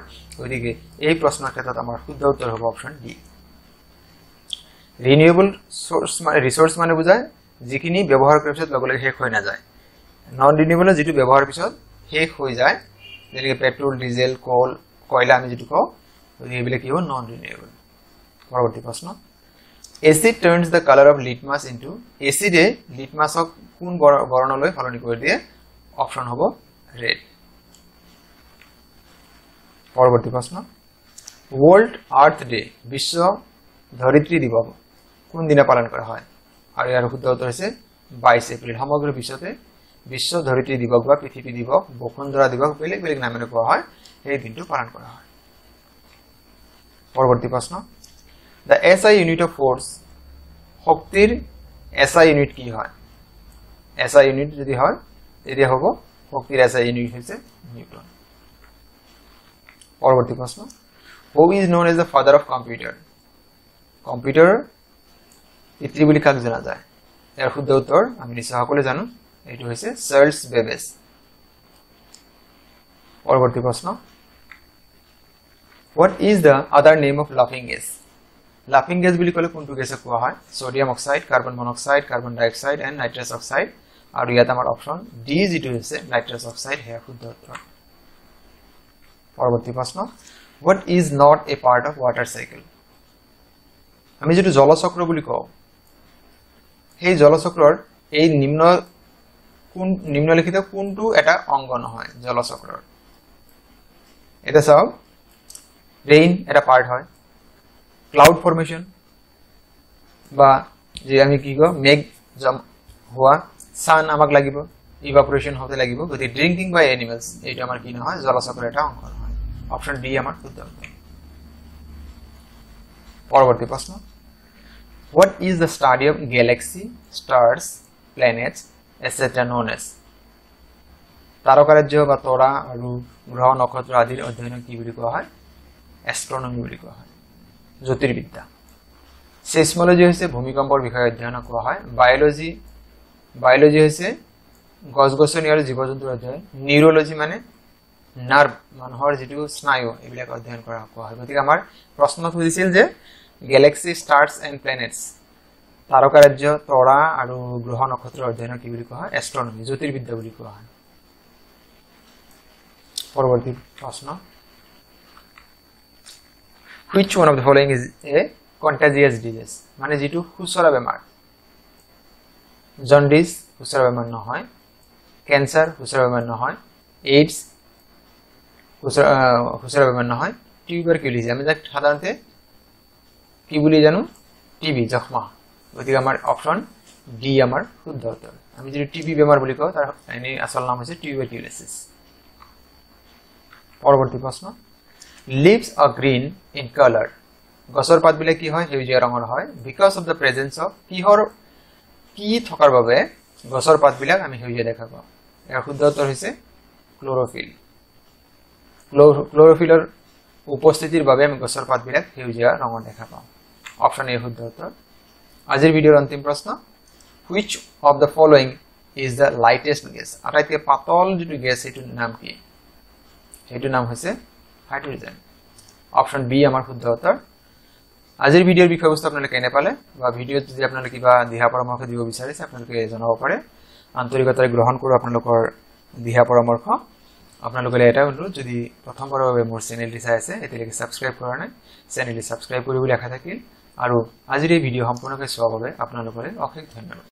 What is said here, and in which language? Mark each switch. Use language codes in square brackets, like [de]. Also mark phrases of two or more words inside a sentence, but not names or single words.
[as] গতিকে এই প্ৰশ্নৰ ক্ষেত্ৰত আমাৰ শুদ্ধ উত্তৰ হ'ব [en] option D renewable resource [as] মানে বুজায় যিখিনি ব্যৱহাৰ কৰাৰ পিছত লগে লগে শেষ হৈ নাযায় [en] non renewable [as] যেটো ব্যৱহাৰৰ পিছত শেষ হৈ যায় যেনেকৈ [en] petrol diesel coal [as] কয়লা আমি যেটো কওঁ এইবিলাক কি হ'ব [en] non renewable [as] পৰৱৰ্তী প্ৰশ্ন [en] acid turns the color of litmus into acid [as] litmusক কোন বৰ্ণলৈ সলনি কৰি দিয়ে অপচন হ'ব red পৰৱৰ্তী প্ৰশ্ন [en] World Earth Day [as] বিশ্ব ধৰিত্ৰী দিৱস কোন দিনা পালন কৰা হয় আৰু ইয়াৰ শুদ্ধ উত্তৰ হৈছে 22 এপ্ৰিল সমগ্ৰ বিশ্বতে বিশ্ব ধৰিত্ৰী দিৱস বা পৃথিৱী দিৱস বসুন্ধৰা দিৱস বেলেগ বেলেগ নামেৰে কোৱা হয় এই দিনটো পালন কৰা হয় পৰৱৰ্তী প্ৰশ্ন [en] The SI unit of force [as] শক্তিৰ [en] SI unit [as] কি হয় [en] SI unit [as] যদি হয় তেতিয়া হ'ব শক্তিৰ [en] SI unit [as] হৈছে নিউটন পৰৱৰ্তী প্ৰশ্ন [en] Who is known as the father of computer [as] কম্পিউটাৰ পিতৃ বুলি কাক জনা যায় ইয়াৰ শুদ্ধ উত্তৰ আমি নিশ্চয় সকলোৱে জানো এটো হৈছে চাৰ্লছ বেবেজ পৰৱৰ্তী প্ৰশ্ন [en] What is the other name of laughing gas laughing gas [as] বুলি কলে কোনটো গ্যাসক কোৱা হয় [en] sodium oxide carbon monoxide carbon dioxide and nitrous oxide [as] আৰু ইয়াত আমাৰ [en] option D [as] যেটো হৈছে [en] nitrous oxide [as] হে শুদ্ধ উত্তৰ পৰৱৰ্তী প্ৰশ্ন [en] What is not a part of water cycle [as] আমি যেটো জলচক্ৰ বুলি কওঁ এই জলচক্ৰৰ এই নিম্নলিখিত কোনটো এটা অংগ নহয় জলচক্ৰৰ এটা সব ৰেইন এটা পাৰ্ট হয় [en] cloud formation [as] বা যে আমি কি কও মেঘ জম হোৱা সান আমাক লাগিব ইভাপোরেশন হতে লাগিব গতি [en] drinking by animals [as] এটা আমাৰ কি নহয় জলচক্ৰৰ এটা অংশ নহয় [en] option D [as] আমাৰ শুদ্ধ উত্তৰ পৰৱৰ্তী প্ৰশ্ন [en] What is the study of galaxy stars planets etc known as [as] তারকাৰাজ্য বা তৰা আৰু গ্ৰহ নক্ষত্ৰ আদিৰ অধ্যয়ন কি বুলি কোৱা হয় এস্ট্ৰনমি বুলি কোৱা হয় জ্যোতিৰ্বিদ্যা সেসমোলজি হৈছে ভূমিকম্পৰ বিষয়ে অধ্যয়ন কোৱা হয় বায়োলজি হৈছে গছ-গছনি আৰু জীৱ-জন্তুৰ অধ্যয়ন নিউৰোলজি মানে নাৰ্ভ মানুহৰ যেটো স্নায়ু এইবিলাক অধ্যয়ন কৰা কোৱা হয় গতিকে আমাৰ প্ৰশ্নত হৈছিল যে [en] galaxy stars and planets [as] তারকাৰাজ্য তৰা আৰু গ্ৰহ নক্ষত্ৰৰ অধ্যয়ন কি বুলি কোৱা হয় এস্ট্ৰনমি জ্যোতিৰ্বিদ্যা বুলি কোৱা হয় পৰৱৰ্তী প্ৰশ্ন [en] Which one of the following is a contagious disease [as] মানে যেটো হুচৰা বেমাৰ জন্ডিস হুচৰা বেমাৰ নহয় ক্যান্সাৰ হুচৰা বেমাৰ নহয় এইডছ হুচৰা বেমাৰ নহয় টিউবাৰকুলোছিছ আমি যাক সাধাৰণতে কি বুলি জানো টিবি যক্ষ্মা গতিকে আমাৰ [en] option D [as] আমাৰ শুদ্ধ উত্তৰ আমি যেটো টিবি বেমাৰ বুলি কওঁ তাৰ এনে আসল নাম হৈছে টিউবাৰকুলোছিছ পৰৱৰ্তী প্ৰশ্ন [en] Leaves are green in color. [as] গছৰ পাতবিলাক কি হয় সেউজীয়া ৰঙৰ হয় [en] because of the presence of [as] কি থকাৰ বাবে গছৰ পাতবিলাক আমি সেউজীয়া দেখা পাওঁ ইয়াৰ শুদ্ধ উত্তৰ হৈছে ক্লোৰোফিল ক্লোৰোফিলৰ উপস্থিতিৰ বাবে আমি গছৰ পাতবিলাক সেউজীয়া ৰঙৰ দেখা পাওঁ [en] option A [as] শুদ্ধ উত্তৰ আজিৰ ভিডিঅ'ৰ অন্তিম প্ৰশ্ন [en] Which of the following is the lightest gas [as] আটাইতকৈ পাতল যেটো গ্যাস এটো নাম কি এটো নাম হৈছে হাইড্ৰোজেন [en] option B [as] আমাৰ শুদ্ধ উত্তৰ আজিৰ ভিডিঅ'ৰ বিষয়বস্তু আপোনালোকে কেনে পালে বা ভিডিঅ'ত যদি আপোনালোকে কিবা দিহা পৰামৰ্শ দিব বিচাৰিছে আপোনালোকে জনাব পাৰে আন্তৰিকতাৰে গ্ৰহণ কৰোঁ আপোনালোকৰ দিহা পৰামৰ্শ আপোনালোকে এটা অনুৰোধ যদি প্ৰথমবাৰৰ বাবে মোৰ চেনেলটি চাই আছে এতিয়ালৈকে সাবস্ক্ৰাইব কৰা নাই চেনেলটি সাবস্ক্ৰাইব কৰিবলৈ আশা থাকিল আৰু আজিৰ এই ভিডিঅ' সম্পূৰ্ণকৈ চোৱাৰ বাবে আপোনালোকলৈ অশেষ ধন্যবাদ